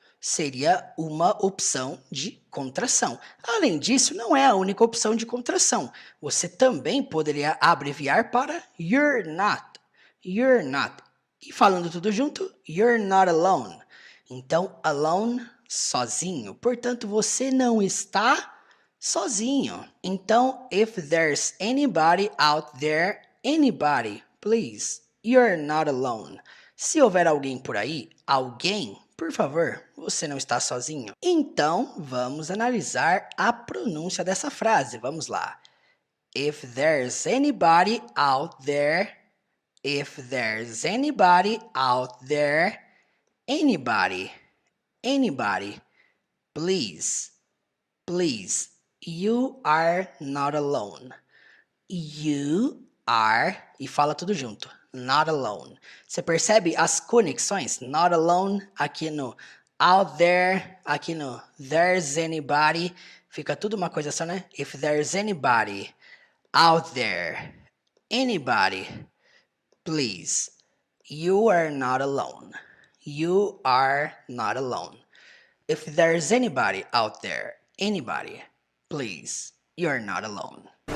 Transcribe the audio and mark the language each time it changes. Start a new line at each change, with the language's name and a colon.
Portuguese: Seria uma opção de contração. Além disso, não é a única opção de contração. Você também poderia abreviar para you're not. You're not. E falando tudo junto, you're not alone. Então, alone, sozinho. Portanto, você não está sozinho.
English: Então, if there's anybody out there, anybody, please, you're not alone.
Portuguese: Se houver alguém por aí, alguém, por favor, você não está sozinho. Então, vamos analisar a pronúncia dessa frase. Vamos lá.
English: If there's anybody out there, if there's anybody out there, anybody, anybody, please, please, you are not alone. You are, e fala tudo junto, not alone.
Portuguese: Você percebe as conexões? Not alone, aqui no out there, aqui no there's anybody, fica tudo uma coisa só, né?
English: If there's anybody out there, anybody, please, you are not alone. You are not alone. If there's anybody out there, anybody, please, you're not alone.